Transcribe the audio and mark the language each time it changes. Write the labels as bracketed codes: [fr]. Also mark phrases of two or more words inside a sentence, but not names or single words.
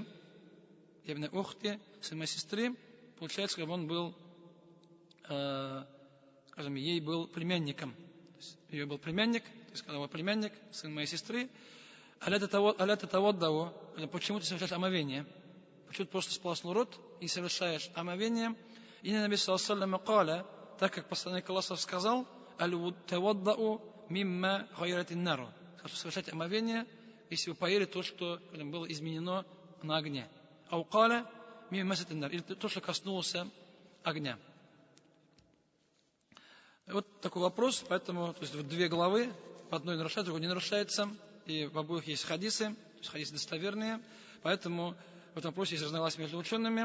[ar] يا ابن أختي, [ru] сын моей сестры, получается, как он был, ей был племянником. Ее был племянник, то есть сказала: племянник, сын моей сестры. [ar] ألا تتوضأ, [ru] почему ты совершаешь омовение? Почему ты просто сполоснул рот и совершаешь омовение? [ar] И نبي صلى الله عليه وسلم, [ru] так как посланник Аллаха сказал: [ar] «توضؤوا مما غيرت النار», [ru] совершать омовение, если вы поели то, что было изменено на огне. [ar] أو قال مما مست النار, [ru] или то, что коснулось огня. Вот такой вопрос, поэтому то есть, 2 главы, в одной нарушается, в другой не нарушается, и в обоих есть хадисы, то есть хадисы достоверные, поэтому в этом вопросе есть разногласия между учеными.